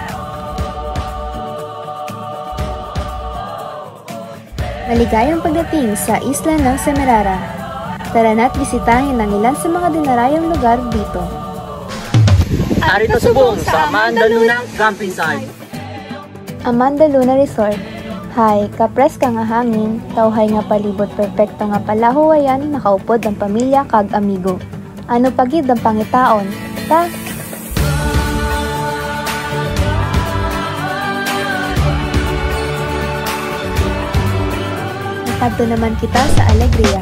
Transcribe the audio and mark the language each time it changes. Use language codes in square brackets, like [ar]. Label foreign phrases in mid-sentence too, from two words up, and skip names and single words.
[tl] Maligayang pagdating sa isla ng Semirara. Tara na't bisitahin ang ilan sa mga dinarayang lugar dito. [hil] Narito subong sa Amanda Luna Camping Site. Amanda Luna Resort. Hay, kapreska nga hangin, tawhay nga palibot perpekto nga palahuwayan, nakaupod ang pamilya kag amigo. Ano pagid ang pangitaon, ta? Nakadto naman kita sa Alegria.